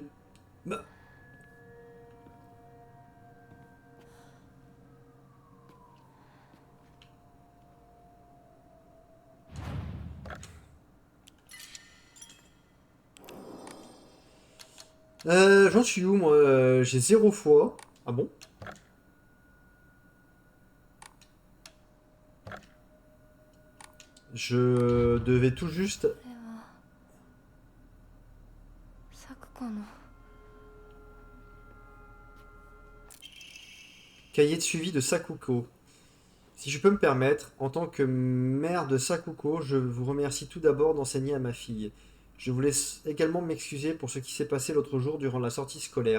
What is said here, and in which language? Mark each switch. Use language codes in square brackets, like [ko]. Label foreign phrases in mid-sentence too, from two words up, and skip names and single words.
[fr] Bah. J'en suis où, moi? J'ai 0 fois. Ah bon? Je devais tout juste... [ja] これはサクコの。 [fr] Cahier de suivi de Sakuko. Si je peux me permettre, en tant que mère de Sakuko, je vous remercie tout d'abord d'enseigner à ma fille. Je voulais également m'excuser pour ce qui s'est passé l'autre jour durant la sortie scolaire.